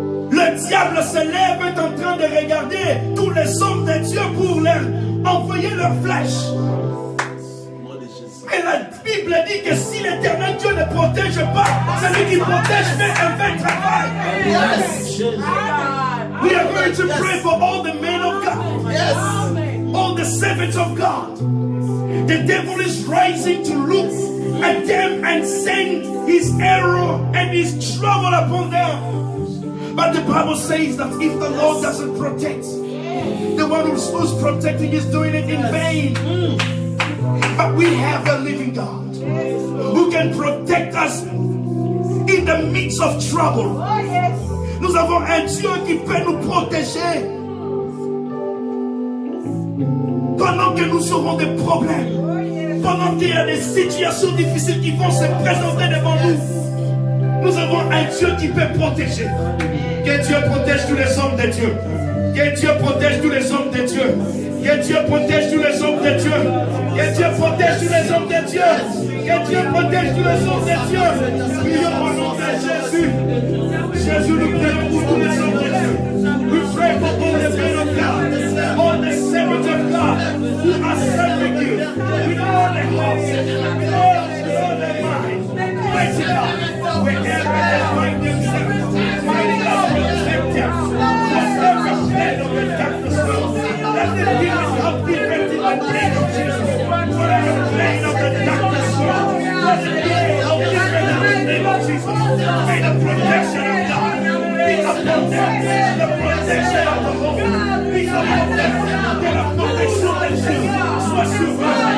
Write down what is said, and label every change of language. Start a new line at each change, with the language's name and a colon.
French: Le diable se lève, est en train de regarder tous les hommes de Dieu pour leur envoyer leurs flèches. Et la Bible dit que si l'éternel Dieu ne protège pas, celui qui protège fait un vrai travail.
English: Yes. We are going to pray for all the men of God. Yes. All the servants of God. The devil is rising to look at them and send his arrow and his trouble upon them. But the Bible says that if the Lord doesn't protect, the one who's protecting is doing it in vain. But we have a living God who can protect us in the midst of trouble.
French: Nous avons un Dieu qui peut nous protéger pendant que nous aurons des problèmes, pendant qu'il y a des situations difficiles qui vont se présenter devant nous. Nous avons un Dieu qui peut protéger. Que Dieu protège tous les hommes de Dieu. Que Dieu protège tous les hommes de Dieu. Que Dieu protège tous les hommes de Dieu. Que Dieu protège tous les hommes de Dieu. Que Dieu protège tous les hommes de Dieu. Prions au nom de Jésus. Jésus nous prie pour tous les hommes de Dieu.
English: We pray for all the men of God, all the servants of God who are serving you with all their hearts, with all their minds. Mighty God, wherever they find themselves, mighty God, protect them. Whatever plan of the darkness will, let them be without defense in the name of Jesus. Whatever plan of the darkness will, let them be without defense in the name of Jesus. May the protection of God be upon them. The protection of the Lord be upon them.
French: Que la protection de Dieu soit sur eux.